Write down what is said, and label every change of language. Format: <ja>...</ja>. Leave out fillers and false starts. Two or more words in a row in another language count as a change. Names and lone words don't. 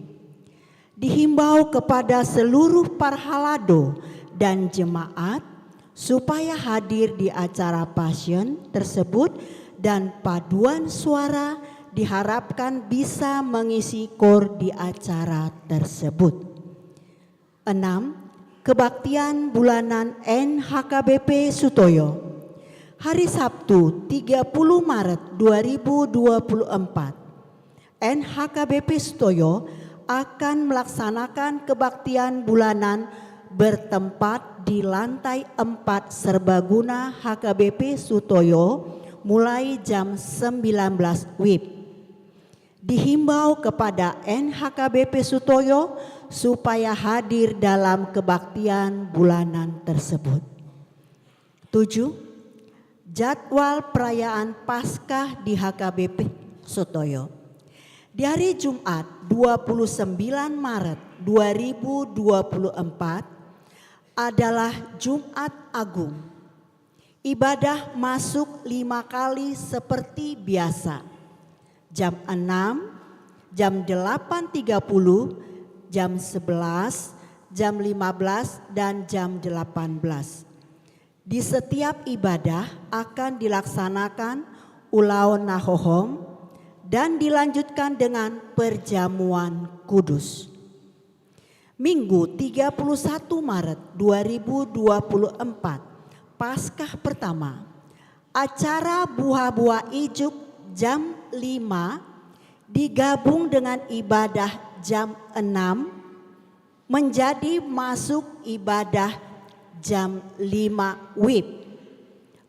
<id>Dihimbau kepada seluruh parhalado dan jemaat supaya hadir di acara Passion tersebut dan paduan suara diharapkan bisa mengisi kor di acara tersebut. 6. Kebaktian bulanan NHKBP Sutoyo. Hari Sabtu 30 Maret 2024, NHKBP Sutoyo akan melaksanakan kebaktian bulanan bertempat di lantai 4 Serbaguna HKBP Sutoyo mulai jam 19 WIB. Dihimbau kepada NHKBP Sutoyo supaya hadir dalam kebaktian bulanan tersebut. 7. Jadwal perayaan Paskah di HKBP Sutoyo. Di hari Jumat 29 Maret 2024 adalah Jumat Agung. Ibadah masuk 5 kali seperti biasa. Jam 6, jam 8.30, jam 11, jam 15, dan jam 18. Di setiap ibadah akan dilaksanakan</id> <bbc>ulaun nahohom</bbc> <id>dan dilanjutkan dengan perjamuan kudus. Minggu 31 Maret 2024, Paskah pertama, acara buah-buah ijuk jam 5 digabung dengan ibadah jam 6 menjadi masuk ibadah jam 5 WIB.</id>